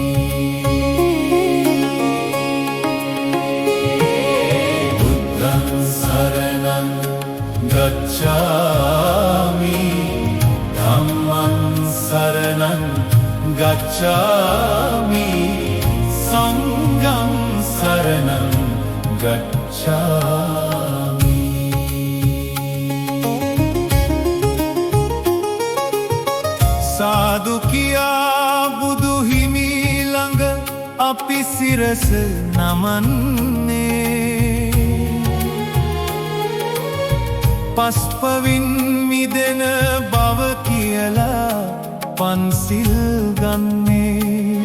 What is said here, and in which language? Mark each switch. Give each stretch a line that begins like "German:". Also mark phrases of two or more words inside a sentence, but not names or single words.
Pali: බුද්ධං සරණං ගච්ඡාමි ධම්මං සරණං ගච්ඡාමි සංඝං සරණං ගච්ඡාමි.
Sinhala: සාදු කියා බුදු හිමි ළඟ අපි සිරස නමන්නේ. පස්පවින් මිදෙන බව කියලා පන්සිල් ගන්නේ.